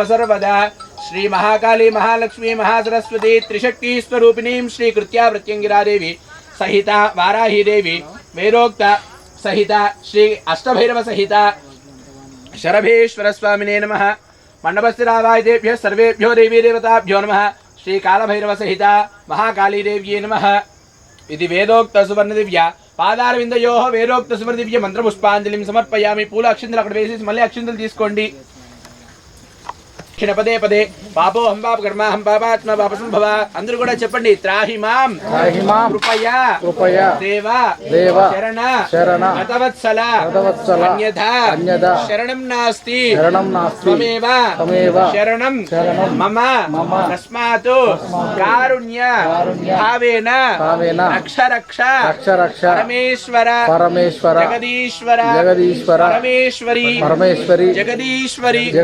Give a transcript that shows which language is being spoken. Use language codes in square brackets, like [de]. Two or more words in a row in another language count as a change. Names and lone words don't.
[sa] सर्वदा श्रीमहाकाली महालक्ष्मी महासरस्वती त्रिशक्तिस्वरूपिणीं श्रीकृत्या प्रत्यङ्गिरा देवी सहिता वाराही देवी वेदोक्त सहिता श्री अष्टभैरव सहिता शरभेश्वर स्वामिने नमः मंडपस्थिरावायतेभ्यः सर्वेभ्यो देवी देवताभ्यो नमः श्री कालभैरव सहिता महाकाली देव्यै नमः इति वेदोक्त सुवर्ण दिव्या पादारविंदयोः वेदोक्त सुवर्ण दिव्य मंत्र पुष्पांजलिं समर्पयामि [te] పూల అక్షింతలు అక్కడ వేసి మళ్ళీ అక్షింతలు తీసుకోండి [sa] పదే పదే పాపో హం పాప కర్మ హం పాపాత్మ పాప సంభవ [te] అందరూ కూడా చెప్పండి [sa] త్రాహి మాం కృపయా దేవా శరణ గతవత్సల అన్యథా శరణం నాస్తి త్వమేవ శరణం మమ తస్మాత్ కారుణ్య భావేన రక్ష పరమేశ్వర జగదీశ్వర పరమేశ్వరి జగదీశ్వరి